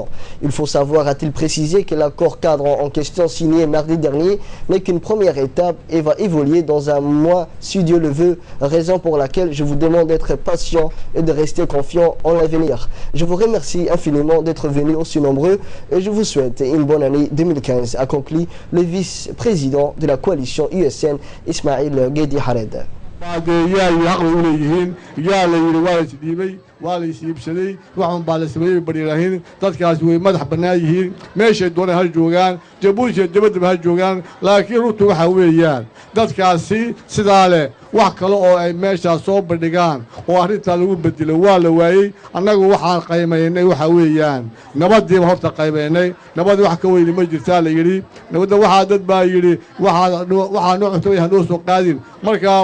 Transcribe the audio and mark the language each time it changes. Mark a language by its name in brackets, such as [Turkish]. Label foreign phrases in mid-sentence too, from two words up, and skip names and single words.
[French] Il faut savoir, a-t-il précisé, que l'accord cadre en question signé mardi dernier n'est qu'une première étape et va évoluer dans un mois si Dieu le veut, raison pour laquelle je vous demande d'être patient et de rester confiant en l'avenir. Je vous remercie infiniment d'être venus aussi nombreux et je vous souhaite une bonne année 2015, a conclu le vice-président de la coalition USN, Ismaël Guédé Hared. [Somali] waa la isiibsaday waxaan baa la sameeyay bariirahin dadkaas way madax bannaan yihiin meeshay doonaan ha joogaan jabuuti dabadaba ha joogaan laakiin runtu waxa weeyaan dadkaasi sidaa leh wax kale oo ay meeshaas soo bandhigaan oo arrintaa lagu bedelo waa la waayey annagu waxaan qaymaynay waxa weeyaan nabadiiba horta qaymaynay nabad wax ka weyni ma jirtaa la yidhi nabadda waxaa dad baa yidhi waxaa noo cuntay hanoo soo qaadin markaa